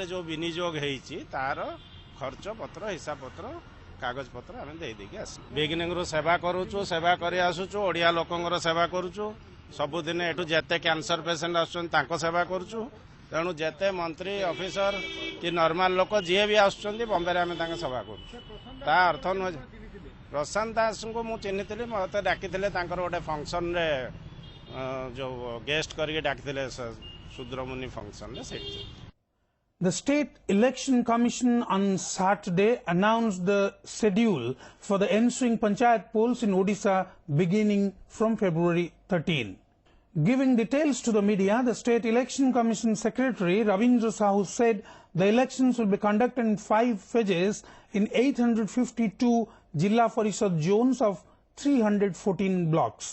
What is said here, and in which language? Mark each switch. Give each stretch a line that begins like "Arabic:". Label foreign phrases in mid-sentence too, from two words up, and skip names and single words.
Odia: ଯେଉଁ ବିନିଯୋଗ ହେଇଛି ତାର ଖର୍ଚ୍ଚ ପତ୍ର ହିସାବ ପତ୍ର କାଗଜ ପତ୍ର ଆମେ ଦେଇଦେଇକି ଆସିଲୁ ବିଗିନିଂରୁ ସେବା କରୁଛୁ ସେବା କରି ଆସୁଛୁ ଓଡ଼ିଆ ଲୋକଙ୍କର ସେବା କରୁଛୁ ସବୁଦିନ ଏଠୁ ଯେତେ
English: cancer patient
Odia: ଆସୁଛନ୍ତି ତାଙ୍କ ସେବା କରୁଛୁ ତେଣୁ ଯେତେ ମନ୍ତ୍ରୀ ଅଫିସର କି ନର୍ମାଲ ଲୋକ ଯିଏ ବି ଆସୁଛନ୍ତି ବମ୍ବେରେ ଆମେ ତାଙ୍କ ସେବା କରୁଛୁ ତା ଅର୍ଥ ନୁହେଁ ପ୍ରଶାନ୍ତ ଦାସଙ୍କୁ ମୁଁ ଚିହ୍ନିଥିଲି ମୋତେ ଡାକିଥିଲେ ତାଙ୍କର ଗୋଟେ ଫଙ୍କସନରେ ଯେଉଁ ଗେଷ୍ଟ କରିକି ଡାକିଥିଲେ ଶୁଦ୍ରମୁନି ଫଙ୍କସନରେ ସେଇଠି.
English: The State Election Commission on Saturday announced the schedule for the ensuing Panchayat polls in Odisha beginning from February 13. Giving details to the media, the State Election Commission Secretary Ravindra Sahu said the elections will be conducted in 5 phases in 852 Jilla Parishad zones of 314 blocks.